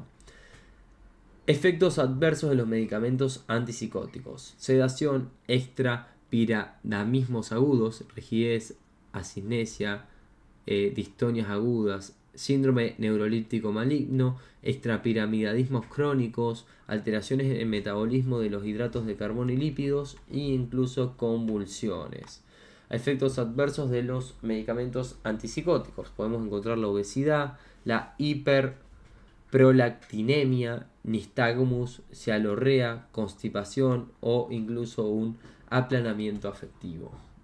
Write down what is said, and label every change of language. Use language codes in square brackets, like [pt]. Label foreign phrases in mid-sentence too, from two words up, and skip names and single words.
[es] Efectos adversos de los medicamentos antipsicóticos: sedación, extrapiramidismos agudos, rigidez, ascinesia, distonias agudas, síndrome neurolíptico maligno, extrapiramidismos crónicos, alteraciones en el metabolismo de los hidratos de carbono y lípidos e incluso convulsiones. Efectos adversos de los medicamentos antipsicóticos: podemos encontrar la obesidad, la hiperprolactinemia, nistagmus, cialorrea, constipación o incluso un aplanamiento afectivo.